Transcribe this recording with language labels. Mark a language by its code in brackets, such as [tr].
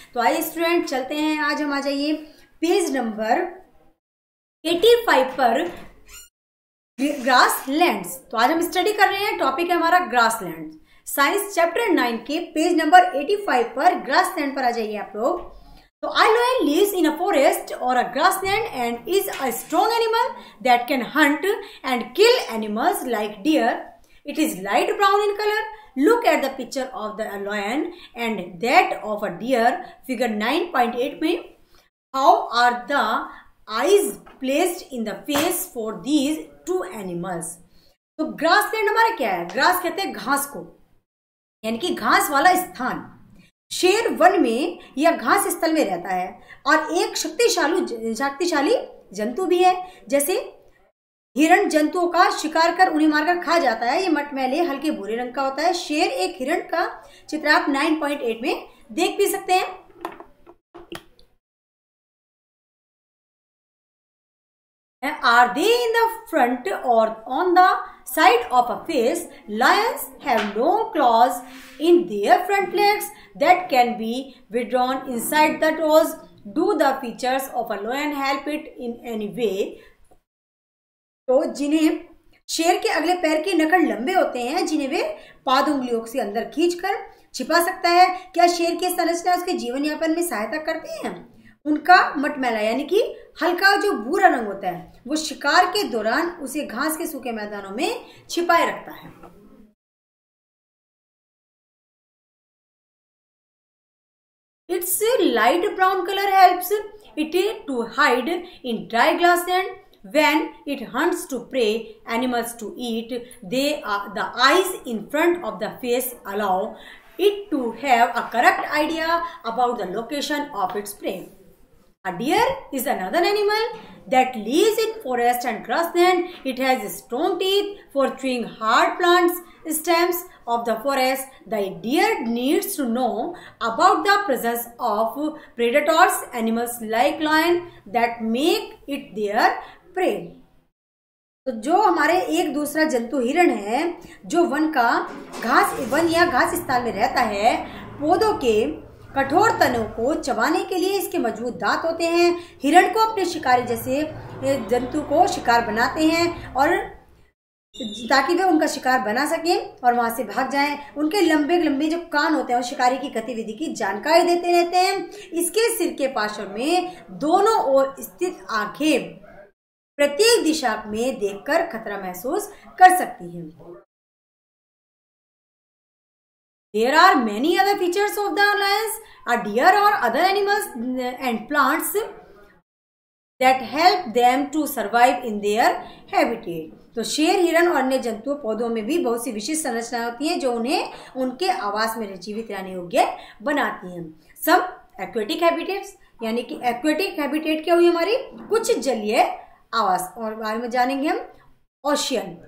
[hi] तो आइए स्टूडेंट चलते हैं, आज हम आ जाइए पेज नंबर 85 पर ग्रास लैंड्स। तो आज हम स्टडी कर रहे हैं, टॉपिक है हमारा ग्रास लैंड। साइंस चैप्टर 9 के पेज नंबर 85 पर ग्रास लैंड पर आ जाइए आप लोग। [en] तो a lion lives in a forest or a grassland and is a strong animal that can hunt and kill animals like deer. It is light brown in color. Look at the picture of the lion and that of a deer, figure 9.8 में. How are the eyes placed in the face for these two animals? [hi] तो grass land हमारा क्या है? Grass कहते हैं घास को, यानी कि घास वाला स्थान। शेर वन में या घास स्थल में रहता है और एक शक्तिशाली जंतु भी है। जैसे हिरण जंतुओं का शिकार कर उन्हें मारकर खा जाता है। ये मटमैले हल्के भूरे रंग का होता है। शेर एक हिरण का चित्र आप 9.8 में देख भी सकते हैं। [en] Are they in the front or on the side of a face? Lions have long claws in their front legs that can be withdrawn inside the toes. Do the features of a lion help it in any way? [hi] तो जिन्हें शेर के अगले पैर के नखर लंबे होते हैं, जिन्हें वे पाद उंगलियों से अंदर खींचकर छिपा सकता है, क्या शेर की संरचना उसके जीवन यापन में सहायता करती है? उनका मटमैला यानी कि हल्का जो भूरा रंग होता है वो शिकार के दौरान उसे घास के सूखे मैदानों में छिपाए रखता है। [en] Its light brown color helps it to hide in dry grassland. When it hunts to prey animals to eat, the eyes in front of the face allow it to have a correct idea about the location of its prey. A deer is another animal that lives in forest and grassland. It has strong teeth for chewing hard plants, stems of the forest. The deer needs to know about the presence of predators, animals like lion that make it their prey. [hi] तो जो हमारे एक दूसरा जंतु हिरण है, जो one या घास स्थल में रहता है, पौधों के कठोर तनों को चबाने के लिए इसके मजबूत दांत होते हैं। हिरण को अपने शिकारी जैसे जंतु को शिकार बनाते हैं और ताकि वे उनका शिकार बना सकें और वहां से भाग जाएं। उनके लंबे लंबे जो कान होते हैं वो शिकारी की गतिविधि की जानकारी देते रहते हैं। इसके सिर के पार्श्व में दोनों ओर स्थित आंखें प्रत्येक दिशा में देखकर खतरा महसूस कर सकती हैं। [en] There are many other features of the lions, a deer or other animals and plants that help them to survive in their habitat. [hi] तो शेर, हिरण और अन्य जंतु पौधों में भी बहुत सी विशिष्ट संरचनाएं होती हैं जो उन्हें उनके आवास में जीवित रहने योग्य बनाती हैं। सब एक्वेटिक हैबिटेट्स, यानी कि एक्वेटिक हैबिटेट क्या हुई हमारी? कुछ जलीय आवास। और बारे में जानेंगे हम ओशियन।